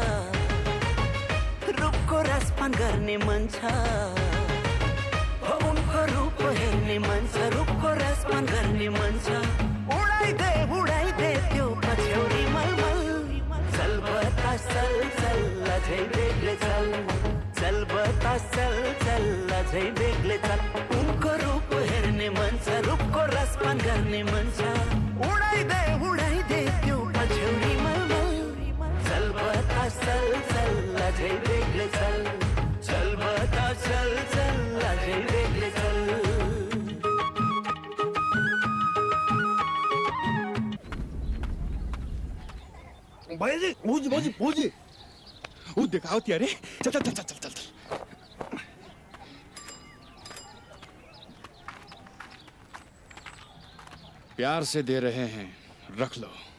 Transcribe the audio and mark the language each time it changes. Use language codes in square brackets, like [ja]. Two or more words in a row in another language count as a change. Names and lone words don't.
[ne] रूपको रसपान गर्ने मन छ उनको रूप हेर्ने मन छ रूपको रसपान गर्ने मन छ उडाइदे त्यो पछ्यौरी मलमल चल बता चल चल अझै बेग्लै चल चल बता चल चल अझै बेग्लै चल उनको रूप हेर्ने मन छ रूपको रसपान गर्ने मन छ उडाइदे त्यो पछ्यौरी मलमल चल बता चल चल अझै बेग्लै चल चल बता चल चल अझै बेग्लै चल [hi] भाई भोजी वो दिखाओ त्यारे चल चल चल चल चल प्यार से दे रहे हैं रख लो